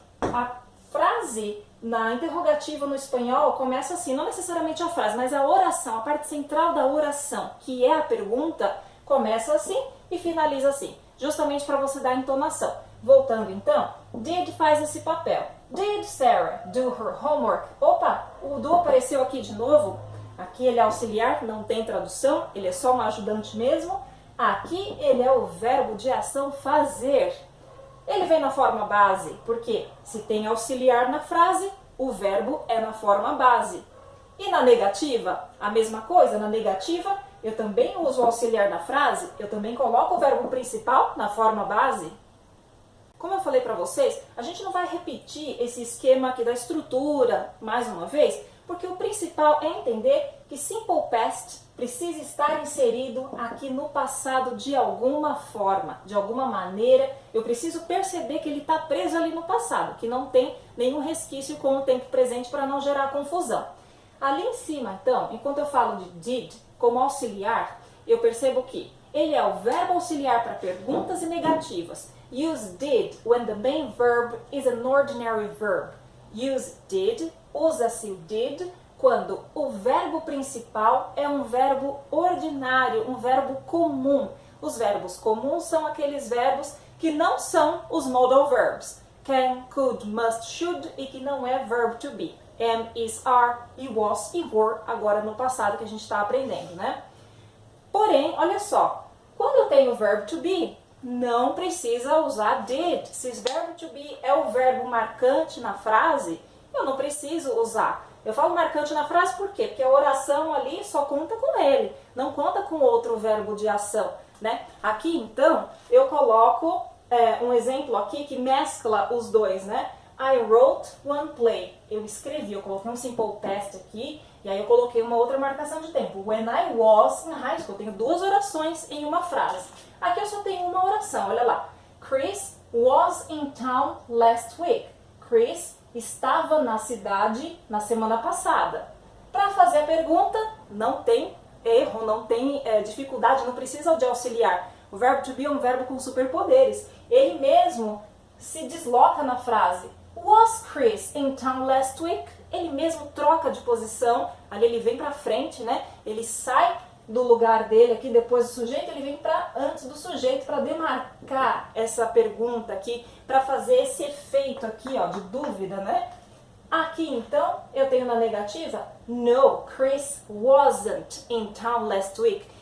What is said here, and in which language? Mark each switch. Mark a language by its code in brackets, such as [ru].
[pt] A frase na interrogativa no espanhol começa assim, não necessariamente a frase, mas a oração, a parte central da oração, que é a pergunta, começa assim e finaliza assim, justamente para você dar a entonação. Voltando então, did faz esse papel. [en] Did Sarah do her homework? [pt] Opa, o do apareceu aqui de novo. Aqui ele é auxiliar, não tem tradução, ele é só um ajudante mesmo. Aqui ele é o verbo de ação fazer. Ele vem na forma base, porque se tem auxiliar na frase, o verbo é na forma base. E na negativa, a mesma coisa, na negativa, eu também uso o auxiliar na frase, eu também coloco o verbo principal na forma base. Como eu falei para vocês, a gente não vai repetir esse esquema aqui da estrutura mais uma vez, porque o principal é entender que Simple Past precisa estar inserido aqui no passado de alguma forma, de alguma maneira. Eu preciso perceber que ele está preso ali no passado, que não tem nenhum resquício com o tempo presente para não gerar confusão. Ali em cima, então, enquanto eu falo de did como auxiliar, eu percebo que ele é o verbo auxiliar para perguntas e negativas. [en] Use did when the main verb is an ordinary verb. Use did, [pt] usa-se o did quando o verbo principal é um verbo ordinário, um verbo comum. Os verbos comuns são aqueles verbos que não são os modal verbs. Can, could, must, should e que não é verb to be. Am, is, are, e was e were, agora no passado que a gente está aprendendo, né? Porém, olha só, quando eu tenho verb to be, não precisa usar did. Se o verbo to be é o verbo marcante na frase, eu não preciso usar. Eu falo marcante na frase por quê? Porque a oração ali só conta com ele, não conta com outro verbo de ação, né? Aqui, então, eu coloco um exemplo aqui que mescla os dois, né? [en] I wrote one play. [pt] Eu escrevi, eu coloquei um simple past aqui, e aí eu coloquei uma outra marcação de tempo. [en] When I was in high school. [pt] Eu tenho duas orações em uma frase. Aqui eu só tenho uma oração, olha lá. [en] Chris was in town last week. [pt] Chris estava na cidade na semana passada. Para fazer a pergunta, não tem erro, não tem dificuldade, não precisa de auxiliar. O verbo to be é um verbo com superpoderes. Ele mesmo se desloca na frase. [en] Was Chris in town last week? [pt] Ele mesmo troca de posição, ali ele vem para frente, né? Ele sai do lugar dele aqui depois do sujeito, ele vem para antes do sujeito para demarcar essa pergunta aqui, para fazer esse efeito aqui, ó, de dúvida, né? Aqui então eu tenho na negativa, no, [en] Chris wasn't in town last week.